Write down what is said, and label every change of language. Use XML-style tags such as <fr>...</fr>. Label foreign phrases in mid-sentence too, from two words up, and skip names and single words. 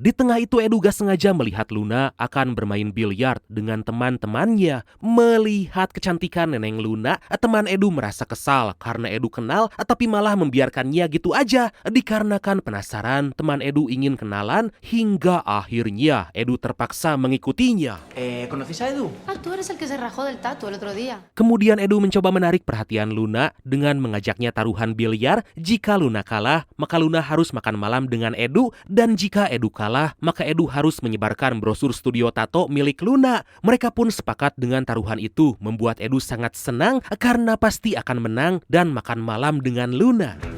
<id>Di tengah itu Edu gak sengaja melihat Luna akan bermain biliar dengan teman-temannya. Melihat kecantikan Neneng Luna, teman Edu merasa kesal karena Edu kenal tapi malah membiarkannya gitu aja. Dikarenakan penasaran, teman Edu ingin kenalan hingga akhirnya Edu terpaksa mengikutinya.</id> <es>¿Conocéis a Edu? Ah, tú eres el que se rajó del tatu el otro día.</es> <id>Kemudian Edu mencoba menarik perhatian Luna dengan mengajaknya taruhan biliar. Jika Luna kalah, maka Luna harus makan malam dengan Edu, dan jika Edu kalah, maka Edu harus menyebarkan brosur studio tato milik Luna. Mereka pun sepakat dengan taruhan itu, membuat Edu sangat senang karena pasti akan menang dan makan malam dengan Luna.</id>